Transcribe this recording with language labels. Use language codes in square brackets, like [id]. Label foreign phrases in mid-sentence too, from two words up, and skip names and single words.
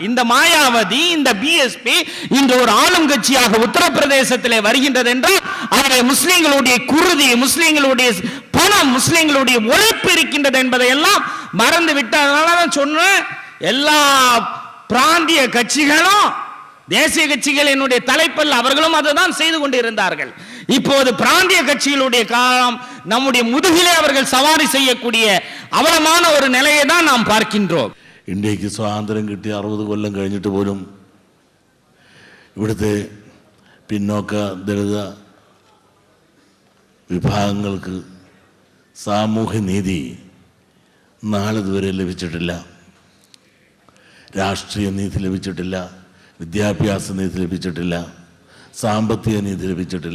[ta] இந்த மாயாவதி, இந்த பிஎஸ்பி இன்று ஒரு ஆளும் கட்சியாக உத்தரப்பிரதேசத்திலே வருகின்றது என்றால் அதிலே முஸ்லிம்களுடைய குருதி, முஸ்லிம்களுடைய பணம், முஸ்லிம்களுடைய உழைப்பு இருக்கின்றது என்பதை எல்லாம் மறந்து விட்டதனால தான் சொன்னேன், எல்லா பிராந்திய கட்சிகளும் தேசிய கட்சிகள் என்னுடைய தலைப்பில் அவர்களும் அதுதான் செய்து கொண்டிருந்தார்கள். இப்போது பிராந்திய கட்சிகளுடைய காலம், நம்முடைய முதுகிலே அவர்கள் சவாரி செய்யக்கூடிய அவலமான ஒரு நிலையை தான் நாம் பார்க்கின்றோம். [ml] ഇന്ത്യക്ക് സ്വാതന്ത്ര്യം കിട്ടി 60 കൊല്ലം കഴിഞ്ഞിട്ട് പോലും ഇവിടുത്തെ പിന്നോക്ക ദളിത വിഭാഗങ്ങൾക്ക് സാമൂഹ്യ നീതി നാളിതുവരെ ലഭിച്ചിട്ടില്ല. രാഷ്ട്രീയ നീതി ലഭിച്ചിട്ടില്ല, വിദ്യാഭ്യാസ നീതി ലഭിച്ചിട്ടില്ല, സാമ്പത്തിക നീതി ലഭിച്ചിട്ടില്ല.